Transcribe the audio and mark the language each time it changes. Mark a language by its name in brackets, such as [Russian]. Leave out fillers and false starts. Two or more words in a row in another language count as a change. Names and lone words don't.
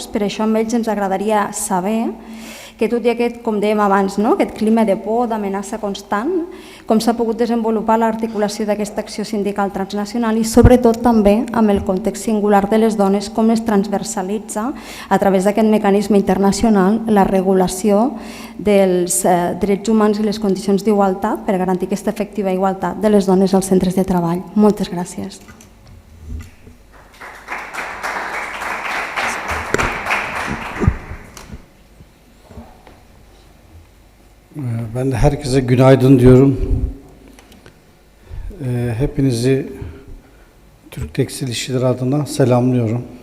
[Catalan] Per això amb ells ens agradaria saber que tot i aquest, com dèiem abans, aquest clima de por, d'amenaça constant, com s'ha pogut desenvolupar l'articulació d'aquesta acció sindical transnacional i sobretot també amb el context singular de les dones, com es transversalitza a través d'aquest mecanisme internacional la regulació dels drets humans i les condicions d'igualtat per garantir aquesta efectiva igualtat de les dones als centres de treball. Moltes gràcies. [Turkish] Ben de herkese günaydın diyorum. Hepinizi Türk Tekstil İşçileri adına selamlıyorum.